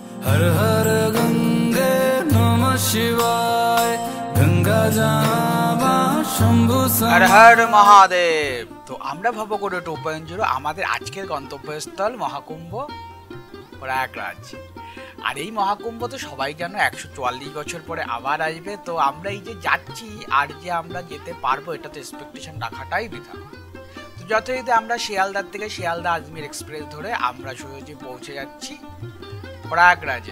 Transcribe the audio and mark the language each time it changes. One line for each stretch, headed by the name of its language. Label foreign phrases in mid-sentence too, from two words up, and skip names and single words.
Hindi: हर हर गंगे नमः शिवाय गंगा जावा शंभु हर हर महादेव।
Bangla: तो আমরা ভবঘুরে 2.0 আমাদের আজকের গন্তব্যস্থল মহাকুম্ভ প্রয়াগরাজ। আর এই মহাকুম্ভ তো সবাই জানো 144 বছর পরে আবার আসবে। তো আমরা এই যে যাচ্ছি আর যে আমরা যেতে পারবো এটা তো এক্সপেকটেশন রাখাটাই বৃথা। তো যথারীতি আমরা শিয়ালদার থেকে শিয়ালদা আজমির এক্সপ্রেস ধরে আমরা সোজাসুজি পৌঁছে যাচ্ছি প্রয়াগরাজে।